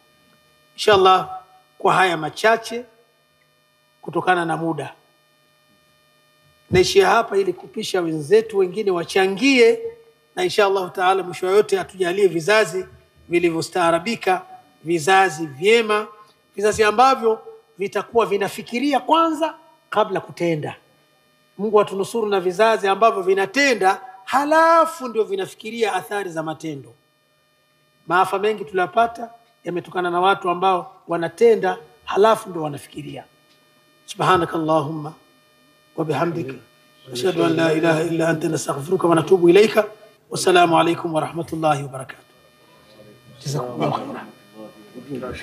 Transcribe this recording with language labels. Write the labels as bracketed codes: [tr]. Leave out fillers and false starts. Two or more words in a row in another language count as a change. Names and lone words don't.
[sw] Inshallah, kwa haya machache kutokana na muda naishia hapa, ili kupisha wenzetu wengine wachangie, na [ar] إن شاء الله تعالى [sw] mwisho yote atujalie vizazi vilivyostaarabika, vizazi vyema, vizazi ambavyo vitakuwa vinafikiria kwanza kabla kutenda. Mungu atunusuru na vizazi ambavyo vinatenda halafu ndio vinafikiria athari za matendo. Maafa mengi tuliyopata yametokana na watu ambao wanatenda halafu ndio wanafikiria. [ar] سبحانك اللهم وبحمدك أشهد أن لا إله إلا أنت نستغفرك ونتوب إليك. والسلام عليكم ورحمة الله وبركاته. جزاكم الله خيرا.